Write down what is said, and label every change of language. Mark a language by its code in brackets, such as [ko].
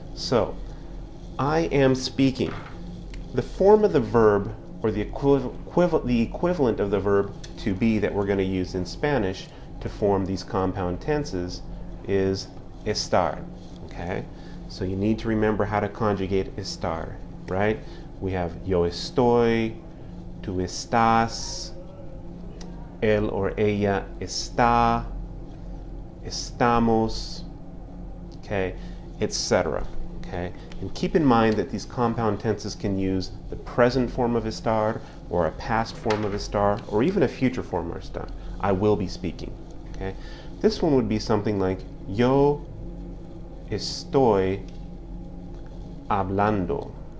[en] So, I am speaking. The form of the verb, or the equivalent of the verb to be that we're going to use in Spanish to form these compound tenses is estar. Okay, so you need to remember how to conjugate estar, right? We have [es] yo estoy, tú estás, él or ella está, estamos, okay, etc. [en] Okay, and keep in mind that these compound tenses can use the present form of estar, or a past form of estar, or even a future form of estar. I will be speaking. Okay, this one would be something like [es] yo estoy hablando.